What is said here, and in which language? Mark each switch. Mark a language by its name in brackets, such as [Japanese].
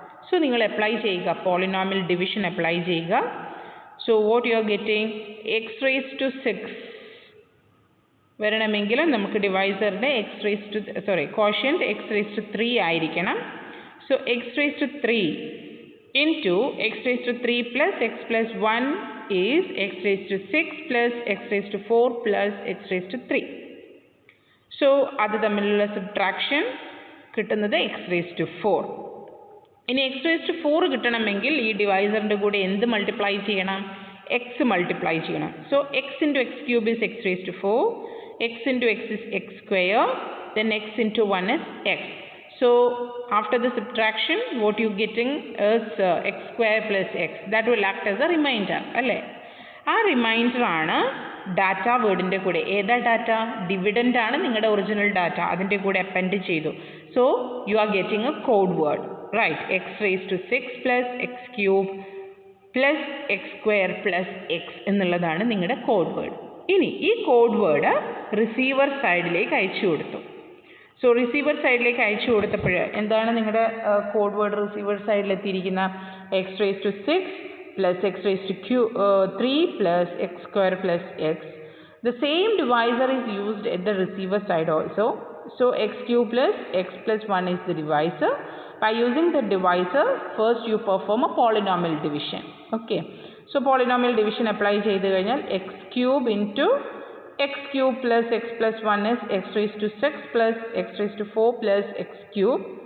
[Malayalam] So നിങ്ങൾ apply ചെയ്യുക, polynomial division apply ചെയ്യുക. [English] So what you are getting? x raised to 6 [Malayalam] വരണമെങ്കിൽ നമുക്ക് ഡിവൈസറിൻ്റെ കോഷ്യൻ്റ് [English] x raised to 3 [Malayalam] ആയിരിക്കണം. [English] So x raised to 3 into x raised to 3 plus x plus 1 is x raised to 6 plus x raised to 4 plus x raised to 3. [Malayalam] So അത് തമ്മിലുള്ള subtraction കിട്ടുന്നത് [English] x raised to 4. [Malayalam] ഇനി x raised to 4 കിട്ടണമെങ്കിൽ ഈ ഡിവൈസറിൻ്റെ കൂടെ എന്ത് multiply ചെയ്യണം? x multiply ചെയ്യണം. [English] So x into x cube is x raised to 4, x into x is x square, then x into 1 is x. So after the subtraction what you getting is x square plus x. That will act as a remainder. [Malayalam] അല്ലേ? ആ reminder ആണ് data വേർഡിൻ്റെ കൂടെ. ഏതാ data? Dividend ആണ് നിങ്ങളുടെ original data, അതിൻ്റെ കൂടെ append ചെയ്തു. [English] So you are getting a code word, right? X raise to 6 plus X cube plus X square plus X [Malayalam] എന്നുള്ളതാണ് നിങ്ങളുടെ കോഡ് വേർഡ്. ഇനി ഈ കോഡ് വേർഡ് റിസീവർ സൈഡിലേക്ക് അയച്ചു കൊടുത്തു. സോ റിസീവർ സൈഡിലേക്ക് അയച്ചു കൊടുത്തപ്പോൾ എന്താണ് നിങ്ങളുടെ code word receiver സൈഡിലെത്തിയിരിക്കുന്ന? X raise to 6 [English] plus x raised to 3 plus x square plus x. The same divisor is used at the receiver side also. So x cube plus x plus 1 is the divisor. By using the divisor, first you perform a polynomial division. Okay. So polynomial division apply [Malayalam] ചെയ്തു കഴിഞ്ഞാൽ [English] x cube into x cube plus x plus 1 is x raised to 6 plus x raised to 4 plus x cube.